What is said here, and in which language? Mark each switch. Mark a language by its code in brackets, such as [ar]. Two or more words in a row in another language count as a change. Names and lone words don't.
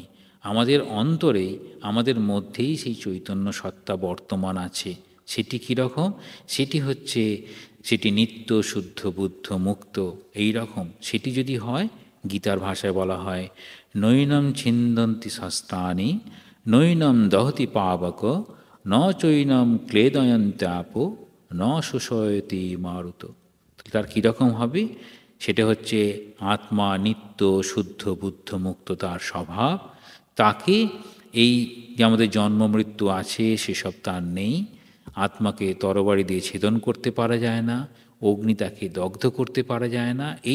[bn] আমাদের অন্তরেই, আমাদের মধ্যেই সেই চৈতন্য সত্তা বর্তমান আছে। সেটি কীরকম? সেটি নিত্য শুদ্ধ বুদ্ধ মুক্ত এই রকম। সেটি যদি হয়, গীতার ভাষায় বলা হয় [sa] নৈনম ছিন্দন্তি শাস্ত্রাণি নৈনম দহতি পাবক ন চৈনম ক্লেদয়ন্ত্যাপ ন শোষয়তি মারুত। [bn] তার কীরকম হবে? সেটা হচ্ছে আত্মা নিত্য শুদ্ধ বুদ্ধ মুক্ত, তার স্বভাব। তাকে এই যে আমাদের জন্ম মৃত্যু আছে সেসব তার নেই। আত্মাকে তরবারি দিয়ে ছেদন করতে পারা যায় না, অগ্নি তাকে দগ্ধ করতে পারা যায় না।